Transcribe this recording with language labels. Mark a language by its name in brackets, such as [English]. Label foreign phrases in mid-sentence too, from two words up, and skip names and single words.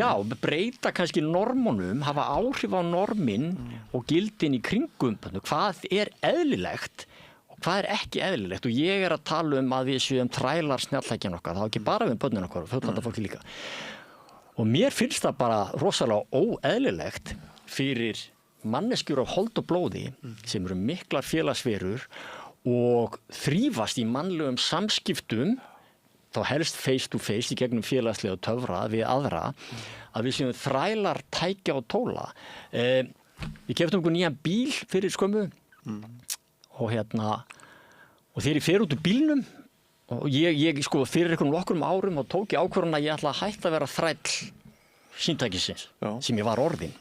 [Icelandic] Já, breyta kannski normunum, hafa áhrif á normin og gildin í kringum, hvað er eðlilegt og hvað er ekki eðlilegt og ég að tala að við séum þrælar snjalltækjan okkar, það ekki bara við börnin okkar, fullanda fólki líka. Og mér finnst það bara rosalega óeðlilegt fyrir manneskjur á hold og blóði sem eru miklar félagsverur og þrífast í mannlegum samskiptum þá helst [English] face to face [Icelandic] í gegnum félagslega töfra við aðra að við séum þrælar tækja og tóla. Við keyptum okkur nýjan bíl fyrir skömmu og og þegar ég fer út úr bílnum og ég sko fyrir nokkrum árum og tók ég ákvörðun að ég ætla að hætta að vera þræll símtækisins sem ég var orðinn.